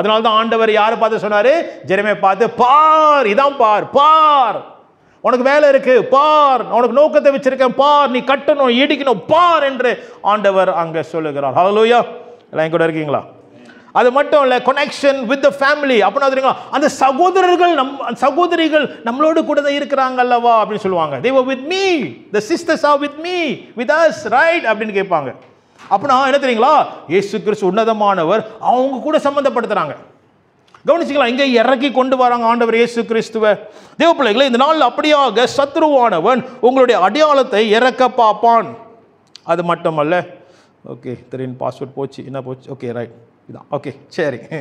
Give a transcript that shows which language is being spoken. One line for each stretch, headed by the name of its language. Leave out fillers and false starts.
Tamil: அதனால தான் ஆண்டவர் யாரை பார்த்து சொன்னார், ஜெரமியா பார்த்து, பார், இதான் பார், உனக்கு வேலை இருக்கு பார், உனக்கு நோக்கத்தை வச்சிருக்கேன் பார், நீ கட்டணும், இடிக்கணும் பார் என்று ஆண்டவர் அங்கே சொல்லுகிறார். ஹல்லேலூயா. எல்லாம் கூட இருக்கீங்களா? அது மட்டும் இல்லை,
English: Connection with the family.
Tamil: அப்படின்னா தெரியுங்களா, அந்த சகோதரிகள் நம்மளோடு கூட தான் இருக்கிறாங்க அல்லவா அப்படின்னு சொல்லுவாங்க.
English: they were with me, the sisters are with me, with us, right
Tamil: அப்படின்னு கேட்பாங்க. அப்படின்னா என்ன தெரியுங்களா, இயேசு கிறிஸ்து உன்னதமானவர், அவங்க கூட சம்பந்தப்படுத்துறாங்க. கவனிச்சிக்கலாம், இங்கே இறக்கி கொண்டு வராங்க ஆண்டவர் இயேசு கிறிஸ்துவை. தேவ பிள்ளைகளை, இந்த நாள் அப்படியாக சத்ருவானவன் உங்களுடைய அடையாளத்தை இறக்க பார்ப்பான். அது மட்டுமல்ல, ஓகே திடீர்னு பாஸ்வேர்ட் போச்சு, என்ன போச்சு, ஓகே ரைட், இதான் ஓகே சரி.